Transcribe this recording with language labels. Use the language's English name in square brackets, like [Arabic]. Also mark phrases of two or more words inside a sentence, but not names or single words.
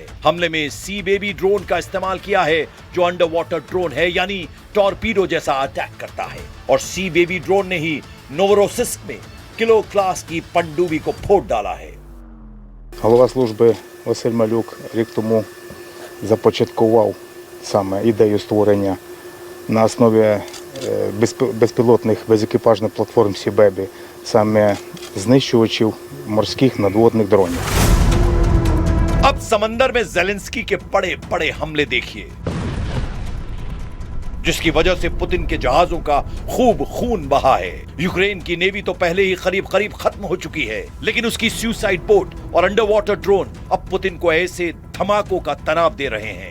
[Hindi] हमले में सी बेबी ड्रोन का इस्तेमाल किया है जो [English] under water drone [Hindi] है, यानी टॉर्पीडो जैसा अटैक करता है। और सी बेबी ड्रोन ने ही नोवरोसिस्क में किलो क्लास की पनडुब्बी को फोड़ डाला है। [Ukrainian] Голова служби Василь Малюк рік тому започаткував саме ідею створення на основі безпілотних безекіпажних платформ Сі-Бебі, саме знищувачів морських надводних дронів. [Hindi] अब समंदर में जेलेंस्की के बड़े बड़े हमले देखिए, जिसकी वजह से पुतिन के जहाजों का खूब खून बहा है। यूक्रेन की नेवी तो पहले ही करीब करीब खत्म हो चुकी है, लेकिन उसकी [English] suicide boat [Hindi] और [English] under water drone [Hindi] अब पुतिन को ऐसे धमाकों का तनाव दे रहे हैं।